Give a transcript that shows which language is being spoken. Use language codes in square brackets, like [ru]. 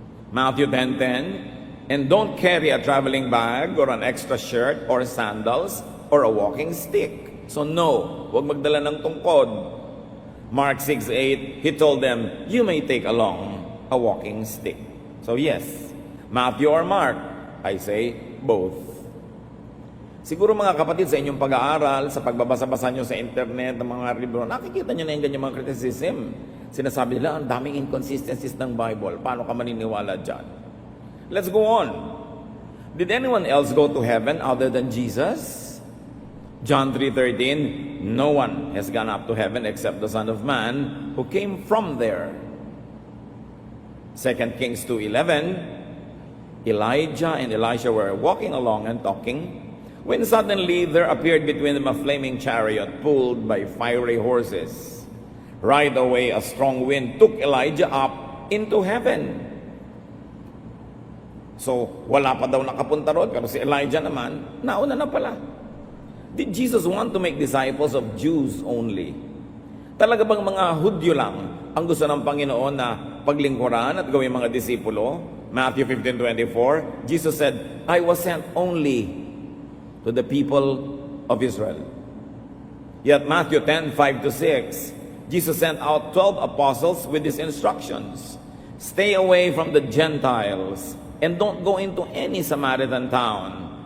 [en] Matthew 10:10, and don't carry a traveling bag or an extra shirt or sandals or a walking stick. So no, [tl] huwag magdala ng tungkod. [en] Mark 6:8, He told them, you may take along a walking stick. So yes, Matthew or Mark? I say both. [tl] Siguro mga kapatid, sa inyong pag-aaral, sa pagbabasa-basa nyo sa internet ng mga libro, nakikita nyo na yung ganyan mga criticism. Sinasabi nila, ang daming inconsistencies ng Bible. Paano ka maniniwala dyan? [en] Let's go on. Did anyone else go to heaven other than Jesus? John 3:13, no one has gone up to heaven except the Son of Man who came from there. 2 Kings 2:11, Elijah and Elisha were walking along and talking, when suddenly there appeared between them a flaming chariot pulled by fiery horses. Right away a strong wind took Elijah up into heaven. [tl] So, wala pa daw nakapunta roon, pero si Elijah naman, nauna na pala. [en] Did Jesus want to make disciples of Jews only? [tl] Talaga bang mga Hudyo lang ang gusto ng Panginoon na paglingkuran at gawing mga disipulo? [en] Matthew 15:24, Jesus said, I was sent only to the people of Israel. Yet Matthew 10:5-6, Jesus sent out 12 apostles with these instructions. Stay away from the Gentiles and don't go into any Samaritan town.